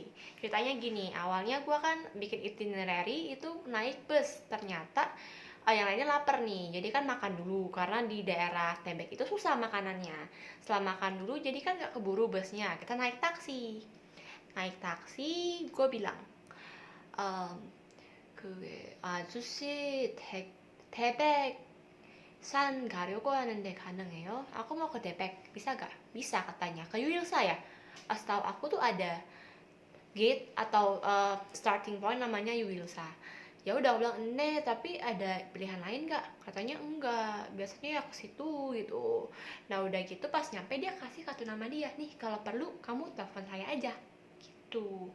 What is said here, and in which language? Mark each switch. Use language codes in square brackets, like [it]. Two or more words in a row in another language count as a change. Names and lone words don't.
[id] Ceritanya gini, awalnya gue kan bikin itinerary itu naik bus. Ternyata yang lainnya lapar nih, jadi kan makan dulu karena di daerah Tebek itu susah makanannya. Setelah makan dulu, jadi kan gak keburu busnya. Kita naik taksi. Naik taksi, gue bilang, [ko] 아저씨 태백 산 가려고 하는데 가능해요? [id] Aku mau ke Tebek, bisa gak? Bisa katanya. Ke Yuilsa ya? Setahu aku tuh ada gate atau [en] starting point [id] namanya Yuilsa. Ya udah aku bilang ene, tapi ada pilihan lain gak? Katanya enggak, biasanya ya ke situ gitu. Nah udah gitu pas nyampe dia kasih kartu nama dia nih, kalau perlu kamu telepon saya aja gitu.